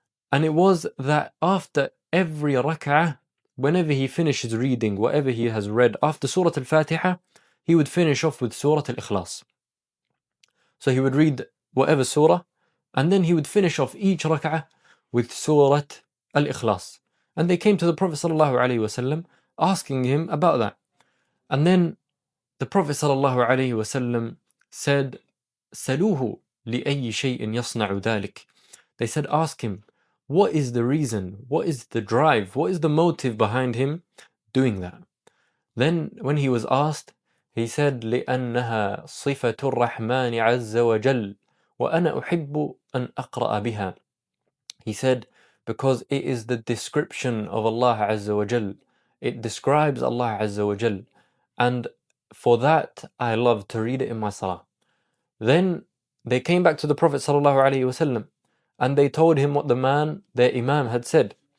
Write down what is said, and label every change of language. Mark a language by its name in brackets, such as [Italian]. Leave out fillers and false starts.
[English] And it was that after every rak'ah, whenever he finishes reading whatever he has read after Surah Al-Fatiha, he would finish off with Surah Al-Ikhlāṣ. So he would read whatever surah, and then he would finish off each rak'ah with Surah al-Ikhlāṣ. And they came to the Prophet ﷺ asking him about that. And then the Prophet ﷺ said, [Arabic] سَلُوهُ لِأَيِّ شَيْءٍ يَصْنَعُ ذَلِكَ. [English] They said, ask him, what is the reason, what is the drive, what is the motive behind him doing that? Then when he was asked, he said, [Arabic] لأنها صفة الرحمن عز وجل وأنا أحب أن أقرأ بها. [English] He said, because it is the description of Allah Azza wa Jal. It describes Allah Azza wa Jal. And for that, I love to read it in my salah. Then they came back to the Prophet sallallahu alaihi wasallam, and they told him what the man, their Imam, had said.